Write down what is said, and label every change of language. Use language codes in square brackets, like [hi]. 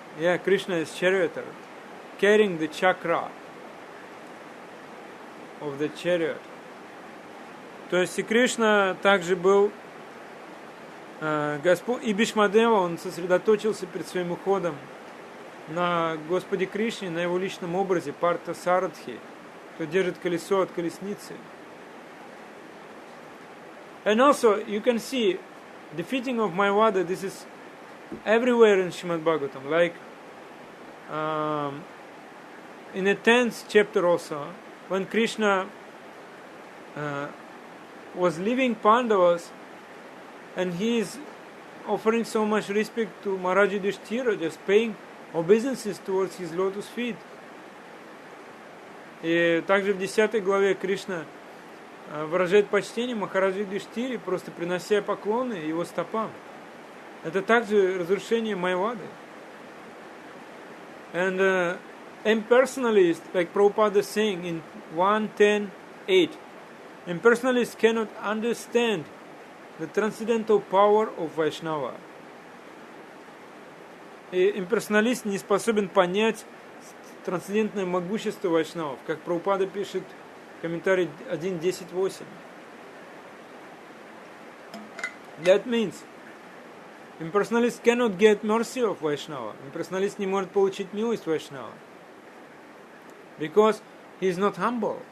[en] Yeah, Krishna is charioteer, carrying the chakra of the chariot. [ru] То есть и Кришна также был Господь, и Бхишмадева, он сосредоточился перед своим уходом на Господе Кришне, на его личном образе, Парта Сарадхи, кто держит колесо от колесницы. [en] And also, you can see, defeating of Mayavada, this is everywhere in Srimad Bhagavatam. Like, in the 10th chapter also, when Krishna was leaving Pandavas, and he is offering so much respect to Maharaj Yudhishthira, just paying obeisances towards his lotus feet. [ru] И также в 10 главе Кришна выражает почтение Махараджи Юдхиштире, просто принося поклоны его стопам. Это также разрушение Майавады. [en] And impersonalists, like Prabhupada is saying in 1.10.8, impersonalists cannot understand the transcendental power of Vaishnava. [ru] И имперсоналист не способен понять трансцендентное могущество Вайшнавов, как Прабхупада пишет в комментарии 1.10.8. [en] That means, impersonalist cannot get mercy of Vaishnava. [ru] Impersonalist не может получить милость Вайшнава. [en] Because he is not humble.